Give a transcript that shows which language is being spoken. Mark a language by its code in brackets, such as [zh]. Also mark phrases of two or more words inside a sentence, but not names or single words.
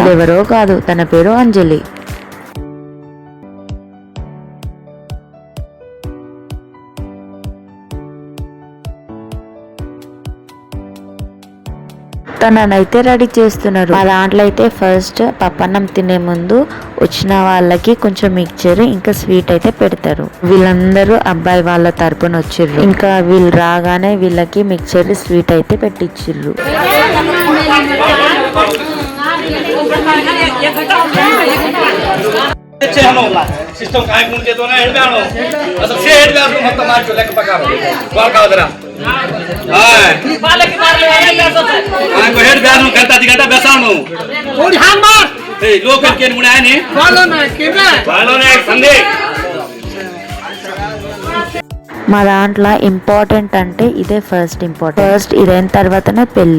[te] అదెవరో కాదు, తన పేరు అంజలి. తననైతే రెడీ చేస్తున్నారు. మా దాంట్లో అయితే ఫస్ట్ పప్పన్నం తినే ముందు వచ్చిన వాళ్ళకి కొంచెం మిక్చర్ ఇంకా స్వీట్ అయితే పెడతారు. వీళ్ళందరూ అబ్బాయి వాళ్ళ తరపున వచ్చిర్రు. ఇంకా వీళ్ళు రాగానే వీళ్ళకి మిక్చర్ స్వీట్ అయితే పెట్టించిర్రు. [lmn] सिस्टम काय मुंडे तो ना हेडब्यानो असं से हेडब्यानो मत मारतो लेक पकार कॉल का उधरा हाय बालक मारले हाय को हेडब्यानो करता दिगाता बेसानो कोण हान मार ए लोक केन मुणे आहे ने बालो ना संदे [te] మా దాంట్లో ఇంపార్టెంట్ అంటే ఇదే ఫస్ట్ ఇంపార్టెంట్. ఫస్ట్ ఇదైన తర్వాతనే పెళ్లి.